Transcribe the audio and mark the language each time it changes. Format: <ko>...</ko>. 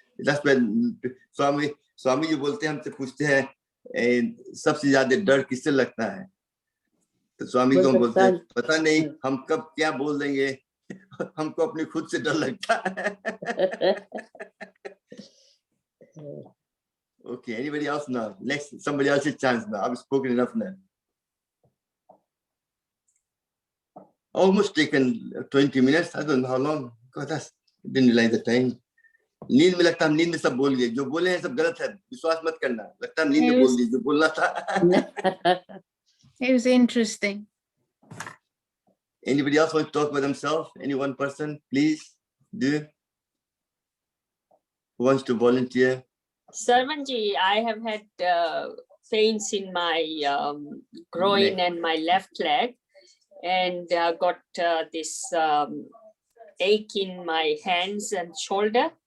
<en>That's when</en> <hi>Swami जी बोलते हैं, हमसे पूछते हैं सबसे ज्यादा डर किससे लगता है? तो स्वामी को हम बोलते हैं पता नहीं हम कब क्या बोल देंगे, हमको अपने खुद से डर लगता है.</hi> <en>Okay, anybody else now? Next, somebody else's chance now. I've spoken enough now. Almost taken 20 minutes. I don't know how long. God, didn't realize the time.</en> <hi>नींद में लगता है, नींद में सब बोल गए. जो बोले हैं सब गलत है. विश्वास मत करना. लगता है नींद में बोल दिए जो बोलना था.</hi> <en>It was interesting. Anybody else want to talk about themselves? Any one person, please do. Who wants to volunteer? Sarvanji, I have had pains in my groin and my left leg, and got this ache in my hands and shoulder.</en>